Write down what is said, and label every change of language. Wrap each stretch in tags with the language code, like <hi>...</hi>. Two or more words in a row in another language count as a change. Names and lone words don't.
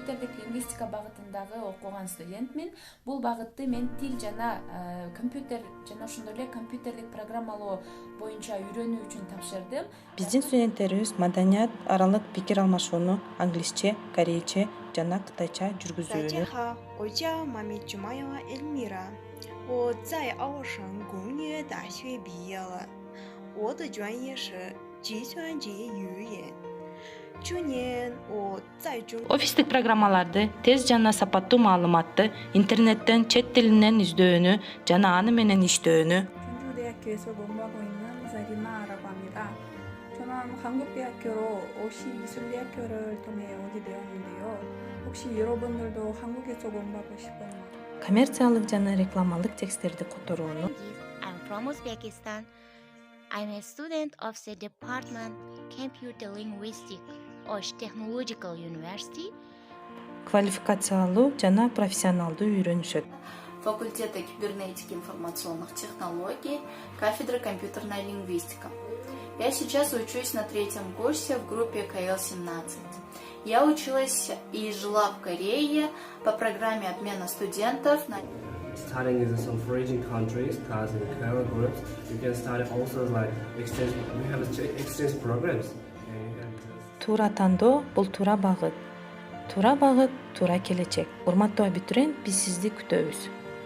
<ky>Лингвистика багытындагы окуган студентмин. Бул багытты мен тил жана компьютер жана ошондой эле компьютерлик программалоо боюнча үйрөнүү үчүн тапшырдым. Биздин студенттерибиз маданият аралык пикир алмашууну англисче, корейче жана кытайча жүргүзүүнү.</ky> <zh>我叫马米朱马亚 Эльмира. 我在澳省工业大学毕业了。我的专业是计算机语言。去年我在中</zh> <ky>Офистик программаларды тез жана сапаттуу маалыматты интернеттен чет тилинен издөөнү жана аны менен иштөөнү.</ky> <ko>충주대학교에서 공부하고 있는 자리나라고 합니다. 저는 한국대학교로 오시기술대학교를 통해 오게 되었는데요. 혹시 여러분들도 한국에서 공부하고 싶은</ko> <ky>Коммерциялык жана рекламалык тексттерди которууну.</ky> <en>I'm from Uzbekistan. I'm a student of the Department Computer Linguistics Osh Technological University.</en> <ky>Квалификациялуу жана профессионалдуу үйрөнүшөт.</ky> <ru>Факультета кибернетики и информационных технологий, кафедра компьютерная лингвистика. Я сейчас учусь на 3-м курсе в группе КЛ-17. Я училась и жила в Корее по программе обмена студентов.</ru> <en>Studying in some foreign countries, as in career groups, you can study also like exchange. We have exchange programs.</en> <ky>Туура тандоо бул туура багыт. Туура багыт, туура келечек. Урматтуу абитуриент, биз сизди күтөбүз.</ky>